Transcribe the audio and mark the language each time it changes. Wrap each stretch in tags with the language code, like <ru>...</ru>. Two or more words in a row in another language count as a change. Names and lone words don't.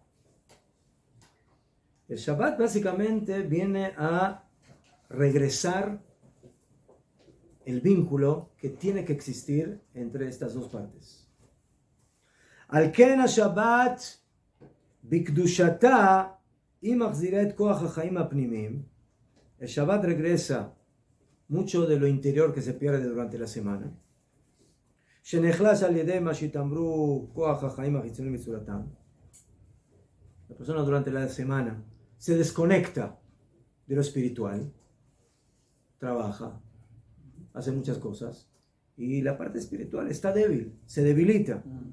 <es>El Shabbat básicamente viene a regresar el vínculo que tiene que existir entre estas dos partes.</es> <he>על כן השבת בקדושתה ו מחזירת כוח החיים הפנימיים.</he> <es>El Shabbat regresa mucho de lo interior que se pierde durante la semana. La persona durante la semana se desconecta de lo espiritual, trabaja, hace muchas cosas, y la parte espiritual está débil, se debilita.</es>